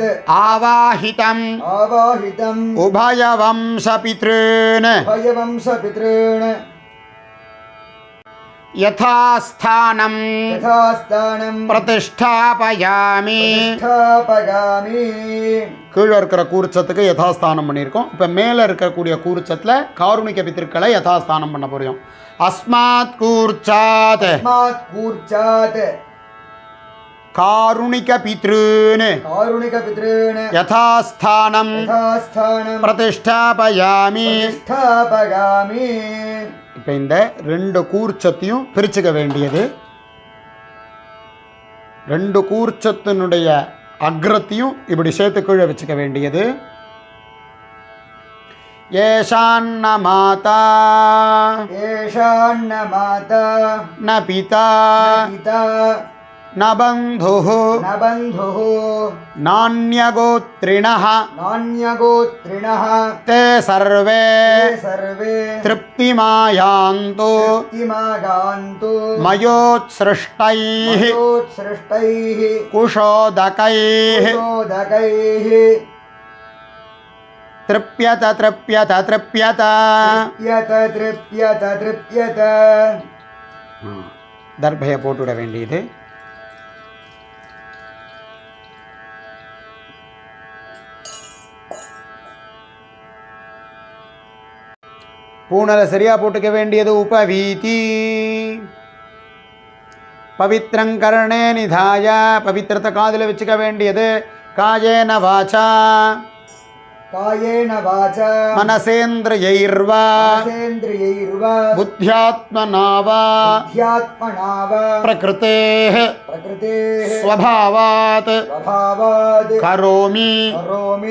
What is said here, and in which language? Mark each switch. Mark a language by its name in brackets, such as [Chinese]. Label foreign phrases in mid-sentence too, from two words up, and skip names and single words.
[Sanskrit] आवाहितम् आवाहितम् उभयवंशपितॄन् भयवंशपितॄन् यथास्थानं यथास्थानम् प्रतिष्ठापयामि. प्रतिष्ठापयामि. [Tamil] கீழே இருக்கிற கூர்ச்சத்துக்கு யதாஸ்தானம் பண்ணியிருக்கோம். இப்போ மேலே இருக்கக்கூடிய கூர்ச்சத்தில் காருணிக பித்திருக்களை யதாஸ்தானம் பண்ண போகிறோம். [Sanskrit] अस्मात् कूर्चात् अस्मात् कूर्चात् कारुणिक पितॄन् कारुणिकपितॄन् யதாஸ்தானம் यथास्थानम् பிரதிஷ்டாபயாமி. प्रतिष्ठापयामि. [Tamil] இப்போ இந்த ரெண்டு கூர்ச்சத்தையும் பிரிச்சுக்க வேண்டியது. ரெண்டு கூர்ச்சத்தினுடைய அக்ரத்தையும் இப்படி சேர்த்து கீழே வச்சுக்க வேண்டியது. [Sanskrit] येषान्न माता येषान्न माता न पिता न पिता न बन्धुः न बन्धुः नान्यगोत्रिणः नान्यगोत्रिणः ते सर्वे ते सर्वे तृप्तिमायान्तु तृप्तिमागान्तु मयोत्सृष्टैः मयोत्सृष्टैः कुशोदकैः कुशोदकैः तृप्यत तृप्यत तृप्यत तृप्यत तृप्यत तृप्यत [Tamil] தர்பையை போட்டுவிட வேண்டியது. பூனலை சரியா போட்டுக்க வேண்டியது. [Sanskrit] उपवीती पवित्रं कर्णे निधाय [Tamil] பவித்திரத்தை காதில் வச்சுக்க வேண்டியது. [Sanskrit] कायेन वाचा कायेन वाचा मनसेन्द्रियैर्वा मनसेन्द्रियैर्वा बुद्ध्यात्मना वा बुद्ध्यात्मना वा प्रकृतेः प्रकृतेः स्वभावात् स्वभावात् करोमि करोमि